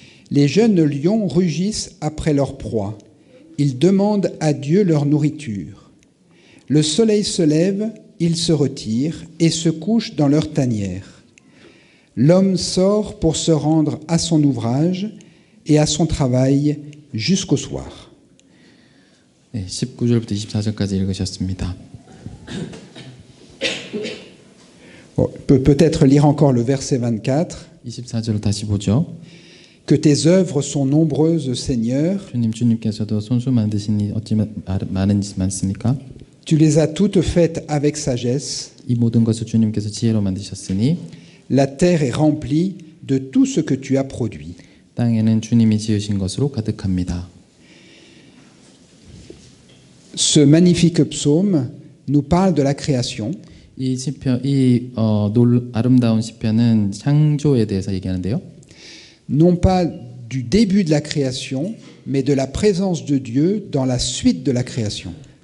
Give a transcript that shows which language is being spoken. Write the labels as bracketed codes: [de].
[fr] Les jeunes lions rugissent après leur proie. Ils demandent à Dieu leur nourriture. Le soleil se lève, ils se retirent et se couchent dans leur tanière. L'homme sort pour se rendre à son ouvrage et à son travail jusqu'au soir. [ko] 네, 19절부터 24절까지 읽으셨습니다. [fr] Bon, peut-être lire encore le verset 24. [ko] 24절을 다시 보죠. [fr] Que tes œuvres sont nombreuses, Seigneur. [ko] 주님께서도 손수 만드시니 어찌 많은지 많습니까? [fr] Tu les as toutes faites avec sagesse. [ko] 이 모든 것을 주님께서 지혜로 만드셨으니 [fr] La terre est remplie de tout ce que tu as produit. [ko] 땅에는 주님이 지으신 것으로 가득합니다. [fr] Ce magnifique psaume nous parle de la création. [ko] 이 시편, 아름다운 시편은 창조에 대해서 얘기하는데요. [fr] Non pas du début de la création, mais de la présence de Dieu dans la suite de la création.